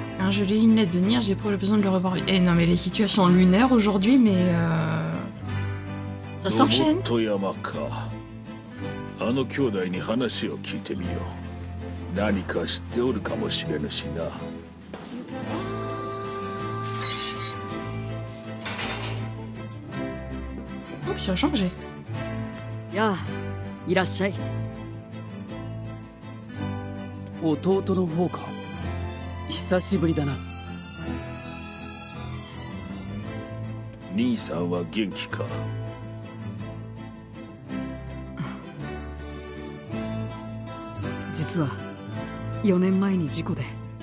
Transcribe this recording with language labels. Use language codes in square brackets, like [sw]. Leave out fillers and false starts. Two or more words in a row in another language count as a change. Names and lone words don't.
[fr] Quand je lis une lettre de Nier, j'éprouve le besoin de le revoir. Eh non, mais les situations lunaires aujourd'hui, mais ça [ja] ロボ [fr] s'enchaîne. [ja] ット山か。あの兄弟に話を聞いてみよう。何か知っておるかもしれぬしな。 [fr] Oh, ça a changé. [ja] やあ、いらっしゃい。弟の方か。久しぶりだな。兄さんは元気か。実は4年前に事故で。